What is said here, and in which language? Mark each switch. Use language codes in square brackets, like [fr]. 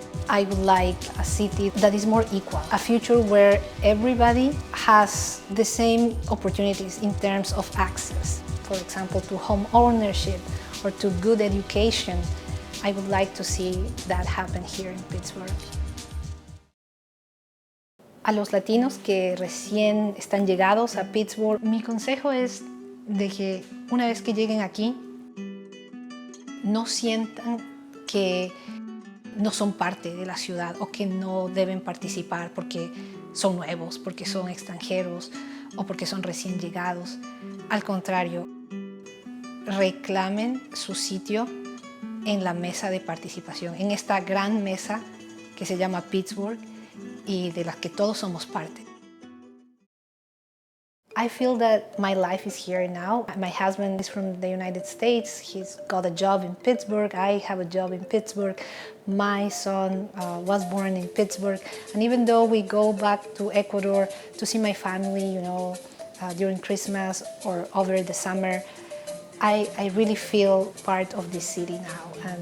[en] I would like a city that is more equal, a future where everybody has the same opportunities in terms of access. For example, to home ownership or to good education. I would like to see that happen here in Pittsburgh. [es] A los latinos que recién están llegados a Pittsburgh, mi consejo es de que una vez que lleguen aquí, no sientan que no son parte de la ciudad o que no deben participar porque son nuevos, porque son extranjeros o porque son recién llegados. Al contrario, reclamen su sitio en la mesa de participación, en esta gran mesa que se llama Pittsburgh y de la que todos somos parte. [en] I feel that my life is here now. My husband is from the United States. He's got a job in Pittsburgh. I have a job in Pittsburgh. My son was born in Pittsburgh. And even though we go back to Ecuador to see my family, during Christmas or over the summer, I really feel part of this city now.